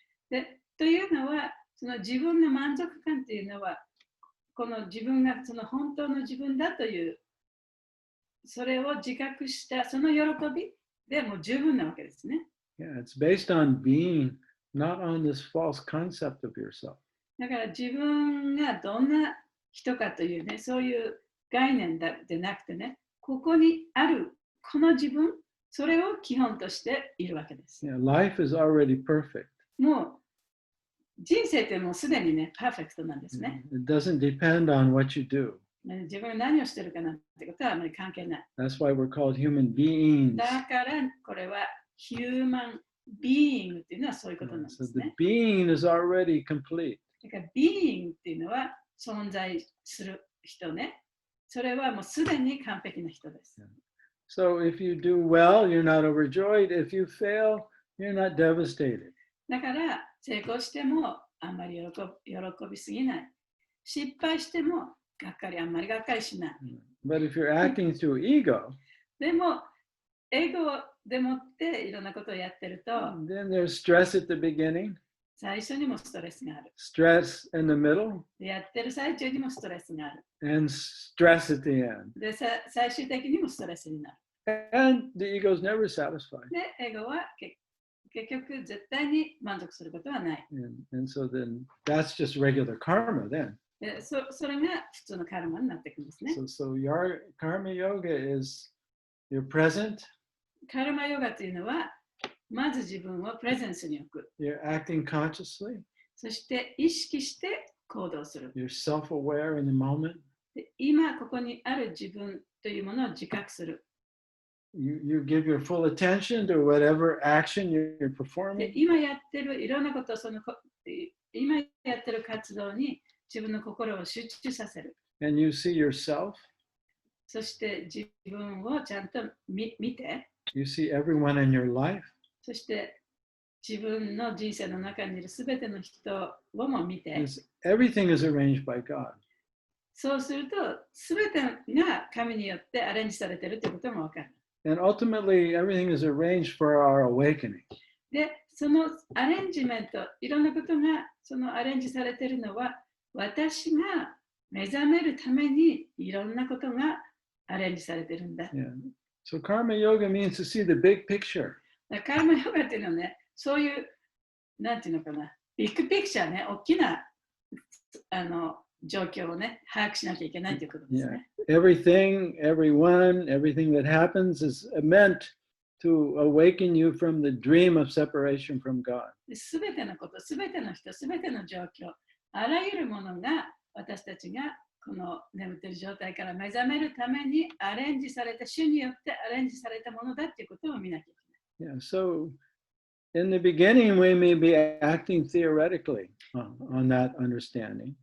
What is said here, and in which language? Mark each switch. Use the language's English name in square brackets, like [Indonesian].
[Japanese] でというのは、その自分の満足感というのは、この自分がその本当の自分だという、それを自覚したその喜びでもう十分なわけですね。 [English] Yeah, it's based on being, not on this false concept of yourself. [Japanese] だから自分がどんな人かというね、そういう概念でなくてね、ここにあるこの自分、それを基本としているわけです。 [English] Yeah, life is already perfect. [Japanese] もう人生ってもうすでにね、パーフェクトなんですね。 [English] It doesn't depend on what you do. [Japanese] 自分が何をしてるかなんてことはあまり関係ない。 [English] That's why we're called human beings. [Japanese] だからこれはヒューマンbeing っていうのはそういうことなんで [English] So [Japanese] す [English] the [Japanese] ね。 [English] being is already complete. [Japanese] だから being っていうのは存在する人ね。それはもうすでに完璧な人です。 [English] So if you do well, you're not overjoyed. If you fail, you're not devastated. [Japanese] だから成功してもあんまり喜びすぎない。失敗してもあんまりがっかりしない。 [English] But if you're acting through ego, [Japanese] でも、エゴでもっていろんなことをやってると、 [English] then there's stress at the beginning, [Japanese] 最初にもストレスがある。 [English] stress in the middle, [Japanese] やってる最中にもストレスがある。 [English] and stress at the end. [Japanese] で、最終的にもストレスになる。 [English] And the ego is never satisfied. [Japanese] で、エゴは結局絶対に満足することはない。 [English] And so then that's just regular karma then. [Japanese] でそれが普通のカルマになっていくんですね。 [English] So your karma yoga is you're present. [Japanese] カルマヨガというのは、まず自分をプレゼンスに置く。 [English] You're acting consciously. [Japanese] そして意識して行動する。 [English] You're self-aware in the moment. [Japanese] で今ここにある自分というものを自覚する。 [English] You give your full attention to whatever action you're [Japanese] で [English] performing. [Japanese] 今やってるいろんなことを今やってる活動に自分の心を集中させる。 [English] And you see yourself. [Japanese] そして自分をちゃんと見て、 [English] You see everyone in your life. [Japanese] そして自分の人生の中にいるすべての人をも見て、 [English] Everything is arranged by God. [Japanese] そうするとすべてが神によってアレンジされているということもわかる。 [English] And ultimately, everything is arranged for our awakening. [Japanese] で、そのアレンジメント、いろんなことがそのアレンジされているのは、私が目覚めるためにいろんなことがアレンジされているんだ。 [English] Yeah. So karma yoga means to see the big picture. [Japanese] カルマヨガっていうのはね、そういう、なんていうのかな、ビッグピクチャーね、大きな状況をね、把握しなきゃいけないということですね。 [English] Everything, everyone, everything that happens is meant to awaken you from the dream of separation from God. [Japanese] すべてのこと、すべての人、すべての状況、あらゆるものが私たちがこの眠っている状態から目覚めるためにアレンジされた、主によってアレンジされたものだということを見なきゃいけない。 [English] Yeah, so in the beginning, we may be acting theoretically on that understanding.